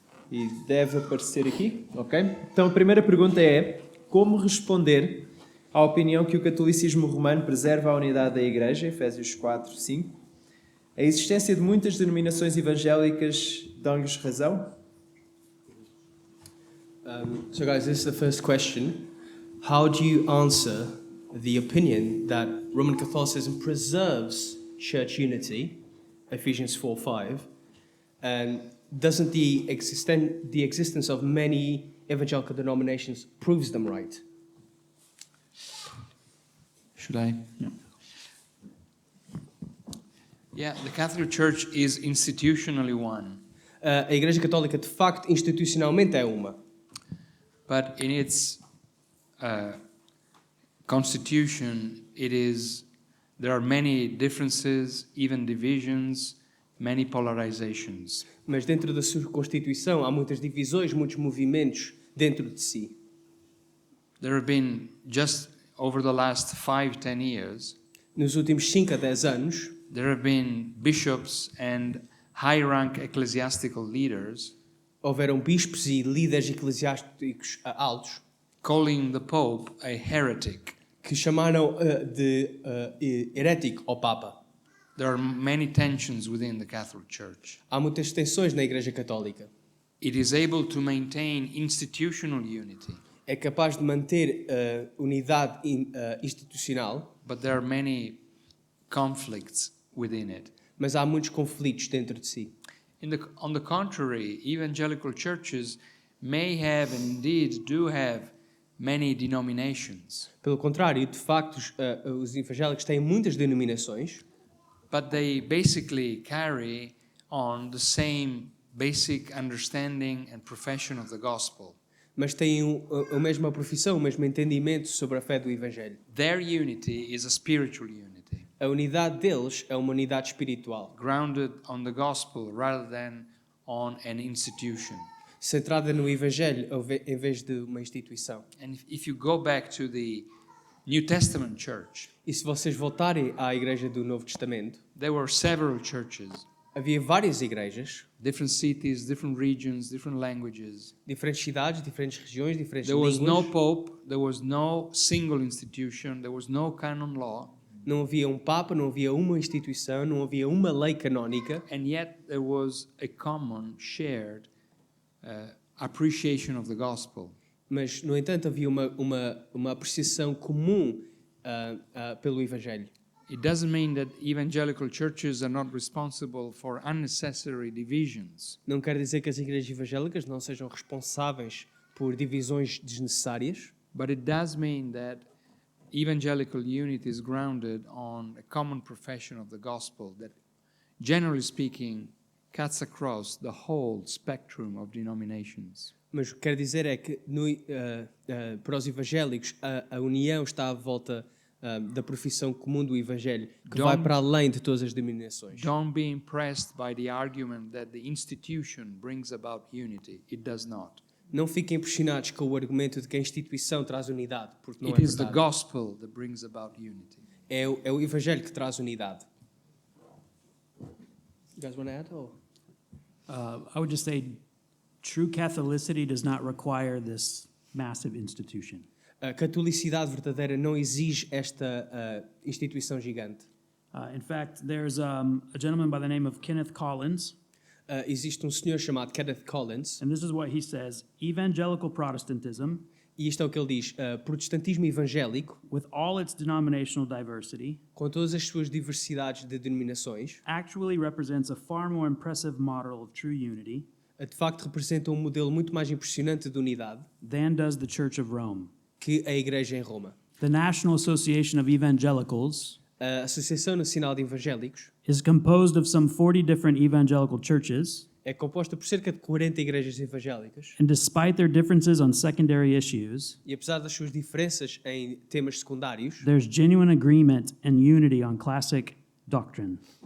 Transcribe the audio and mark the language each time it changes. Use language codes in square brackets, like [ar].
[pt] E deve aparecer aqui, ok? Então, a primeira pergunta é: como responder à opinião que o catolicismo romano preserva a unidade da Igreja, Efésios 4, 5? A existência de muitas denominações evangélicas dão-lhes razão? [en] So guys, this is the first question. How do you answer the opinion that Roman Catholicism preserves church unity, Ephesians 4:5, and doesn't the existence of many evangelical denominations proves them right? Should I? Yeah, the Catholic Church is institutionally one, [pt] A Igreja Católica de facto institucionalmente é uma, [en] but in its constitution, there are many differences, even divisions, many polarizations. [pt] mas dentro da sua constituição há muitas divisões, muitos movimentos dentro de si. [en] There have been, just over the last 5-10 years, [pt] Nos últimos 5 a 10 anos, [en] there have been bishops and high-rank ecclesiastical leaders [pt] houveram bispos e líderes eclesiásticos altos [en] calling the Pope a heretic. [pt] que chamaram de herético ao Papa. [en] There are many tensions within the Catholic Church. [pt] Há muitas tensões na Igreja Católica. [en] It is able to maintain institutional unity, [pt] É capaz de manter unidade institucional, [en] but there are many conflicts within it. [pt] mas há muitos conflitos dentro de si. [en] On the contrary, evangelical churches may have and indeed do have many denominations, [pt] Pelo contrário, de facto, os evangélicos têm muitas denominações, [en] but they basically carry on the same basic understanding and profession of the gospel. [pt] mas têm a mesma profissão, o mesmo entendimento sobre a fé do Evangelho. [en] Their unity is a spiritual unity, [pt] A unidade deles é uma unidade espiritual, [en] grounded on the gospel rather than on an institution. [pt] centrada no Evangelho em vez de uma instituição. [en] And if you go back to the New Testament church, [pt] E se vocês voltarem à Igreja do Novo Testamento, [en] there were several churches, [pt] havia várias igrejas, [en] different cities, different regions, different languages. [pt] diferentes cidades, diferentes regiões, diferentes [en] There was no [pt] línguas. [en] pope, there was no single institution, there was no canon law, [pt] Não havia um Papa, não havia uma instituição, não havia uma lei canónica, [en] and yet there was a common, shared appreciation of the gospel. [pt] mas, no entanto, havia uma apreciação comum pelo Evangelho. [en] It doesn't mean that evangelical churches are not responsible for unnecessary divisions, [pt] Não quer dizer que as igrejas evangélicas não sejam responsáveis por divisões desnecessárias, [en] but it does mean that evangelical unity is grounded on a common profession of the gospel that, generally speaking, cuts across the whole spectrum of denominations. [pt] mas o que quer dizer é que para os evangélicos a união está à volta da profissão comum do Evangelho, que vai para além de todas as denominações. [en] Don't be impressed by the argument that the institution brings about unity. It does not. [pt] Não fiquem impressionados com o argumento de que a instituição traz unidade, porque não [en] It [pt] é [en] is the [pt] verdade. [en] gospel that brings about unity. [pt] É o Evangelho que traz unidade. [en] You guys want to add? Or? I would just say true Catholicity does not require this massive institution. [pt] A catolicidade verdadeira não exige esta instituição gigante. [en] In fact, there's a gentleman by the name of Kenneth Collins, [pt] Existe um senhor chamado Kenneth Collins, [en] and this is what he says: Evangelical Protestantism, [pt] e isto é o que ele diz: protestantismo evangélico, [en] with all its denominational diversity, [pt] com todas as suas diversidades de denominações, [en] actually represents a far more impressive model of true unity [pt] de facto representa um modelo muito mais impressionante de unidade [en] than does the Church of Rome. [pt] que a Igreja em Roma. [en] The National Association of Evangelicals [pt] A Associação Nacional de Evangélicos [en] is composed of some 40 different evangelical churches, [pt] é composta por cerca de 40 igrejas evangélicas [en] and despite their differences on secondary issues, [pt] e apesar das suas diferenças em temas secundários, [en] there's genuine agreement and unity on classic doctrine.